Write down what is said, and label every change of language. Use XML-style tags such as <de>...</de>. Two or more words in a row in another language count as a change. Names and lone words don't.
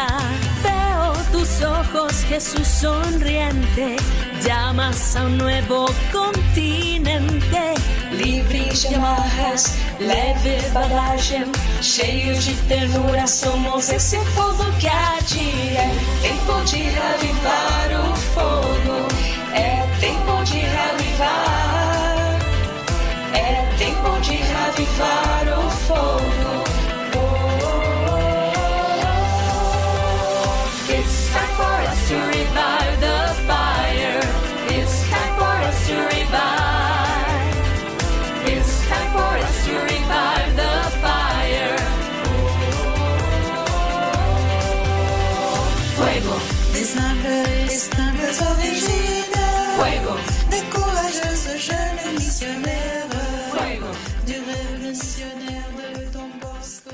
<es>Veo tus ojos, Jesús sonriente, llamas a un nuevo continente.</es> <pt>Livres de amarras, leve bagagem, cheio de ternura, somos esse fogo que arde. É tempo de reavivar o fogo, é tempo de reavivar, é tempo de reavivar o fogo.</pt> <en>It's time for us to revive the fire. It's time for us to revive. It's time for us to revive the fire.</en> <es>Fuego.</es> <fr>Des humbles originaux.</fr> <es>Fuego.</es> <fr>Des courageuses jeunes missionnaires.</fr> <es>Fuego.</es> <fr>Du rêve missionnaire de Don Bosco.</fr>